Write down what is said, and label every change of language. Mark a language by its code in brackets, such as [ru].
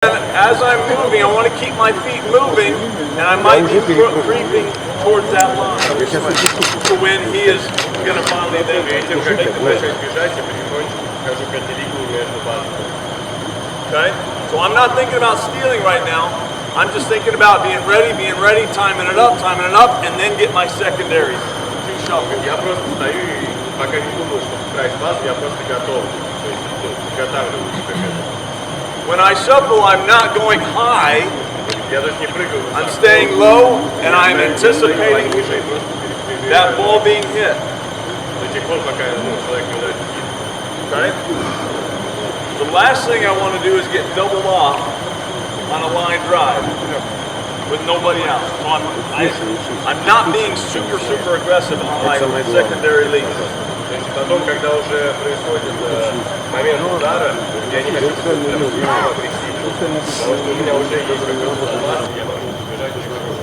[en] as I'm moving, I want to keep my feet moving, and I might be creeping towards that line to when he is going to finally then make the move. Okay? So I'm not thinking about stealing right now. I'm just thinking about being ready, timing it up, and then get my secondaries. Two shuffles. [ru] Я просто стою и пока не думаю, что брать базу, я просто готов. То есть, готовлюсь к этому. [en] When I shuffle, I'm not going high. [ru] Я даже не прыгаю. [en] I'm staying low, and I'm anticipating that ball being hit. [ru] До тех пор, пока человек не ударит. [en] Okay? The last thing I want to do is get doubled off on a line drive with nobody out. So I'm not being super aggressive on my secondary lead. [ru] То есть потом, когда уже происходит момент удара, я не хочу прям агрессивно, потому что у меня уже есть какой-то запас, я могу бежать где-то.